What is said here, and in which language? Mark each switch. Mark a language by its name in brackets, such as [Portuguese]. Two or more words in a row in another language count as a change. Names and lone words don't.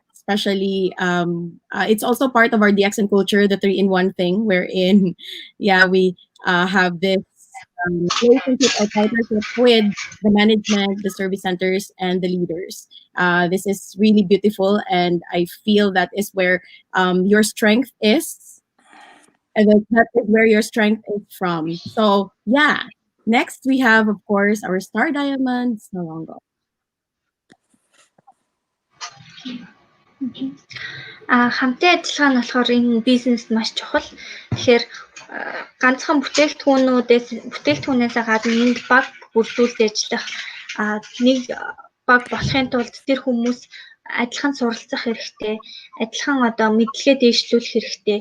[English] Especially, it's also part of our DXN culture, the 3-in-1 thing, wherein, yeah, we have this relationship or partnership with the management, the service centers, and the leaders. This is really beautiful, and I feel that is where your strength is, and that is where your strength is from. So yeah, next we have, of course, our star diamond, SOLONGO. [Mongolian] Хамтын ажиллагаа нь болохоор энэ бизнест маш чухал. Тэгэхээр ганцхан бүтээгдэхүүнээс гадна энд баг бүрдүүлж ажиллах нэг баг болохын тулд тэр хүмүүс адилхан суралцах хэрэгтэй, адилхан одоо мэдлэгээ дэвшлүүлэх хэрэгтэй.